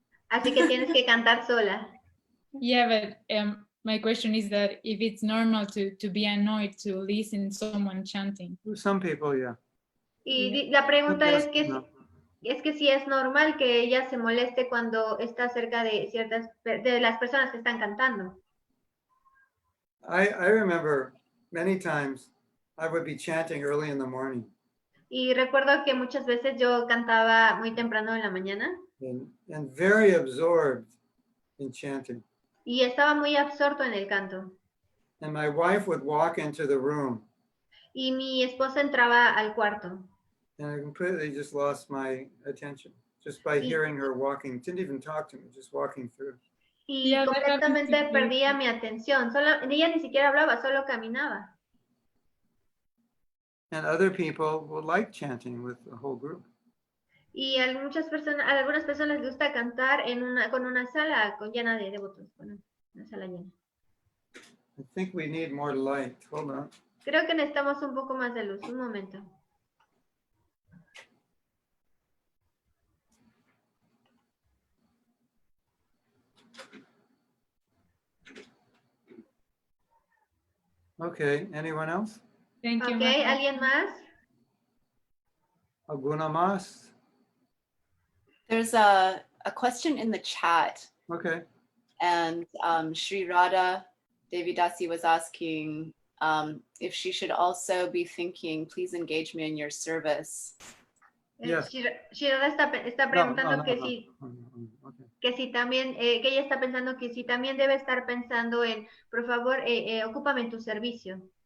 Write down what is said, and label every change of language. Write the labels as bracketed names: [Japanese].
[Spanish] Así que tienes que cantar sola. [English] Yeah, but my question is that if it's normal to be annoyed to listen to someone chanting. Some people, yeah. [Spanish] Y la pregunta [English] Yes, [Spanish] es que no. es que si es normal que ella se moleste cuando está cerca de de las personas que están cantando. [English] I remember many times I would be chanting early in the morning. [Spanish] Y recuerdo que muchas veces yo cantaba muy temprano en la mañana [English] And very absorbed in chanting. [Spanish] y estaba muy absorto en el canto. [English] And my wife would walk into the room, [Spanish] Y mi esposa entraba al cuarto [English] and I completely just lost my attention just by hearing her walking. Didn't even talk to me, just walking through. [Spanish] Y [English] Yeah, that happens to [Spanish] completamente [English] me. [Spanish] perdía mi atención. Ella ni siquiera hablaba, solo caminaba. [English] And other people will like chanting with the whole group. [Spanish] Y a algunas personas les gusta cantar con una sala llena de devotos, con una sala llena. [English] I think we need more light. Hold on. [Spanish] Creo que necesitamos un poco más de luz. Un momento. [English] Okay, anyone else? Thank you, [Spanish] Ok, [English] Maharaj. [Spanish] ¿alguien más? Alguna más? [English] There's a question in the chat, Okay. and Sri Radha Devidasi was asking if she should also be thinking, please engage me in your service. Yes. [Spanish] Shirada está preguntando que si [English] Okay. [Spanish] que si también, que ella está pensando que si también debe estar pensando en, por favor, ocúpame en tu servicio.